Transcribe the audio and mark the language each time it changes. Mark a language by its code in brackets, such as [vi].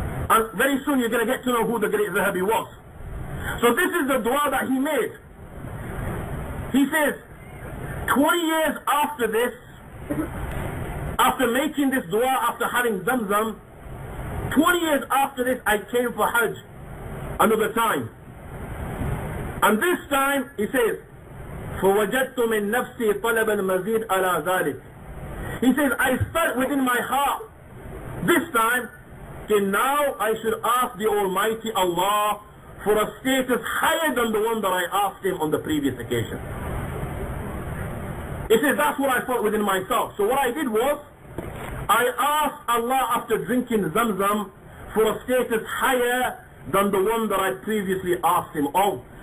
[en] And very soon you're going to get to know who the great Zahabi was. So this is the dua that he made. He says, 20 years after this, after making this dua, after having Zamzam, 20 years after this, I came for Hajj another time. And this time, he says, [ar] فَوَجَدْتُ مِن نَفْسِي طَلَبًا مَزِيدْ عَلَى ذَلِكَ. [en] He says, I felt within my heart, this time, that now I should ask the Almighty Allah for a status higher than the one that I asked Him on the previous occasion. He says, that's what I felt within myself. So what I did was, I asked Allah after drinking Zamzam for a status higher than the one that I previously asked Him of.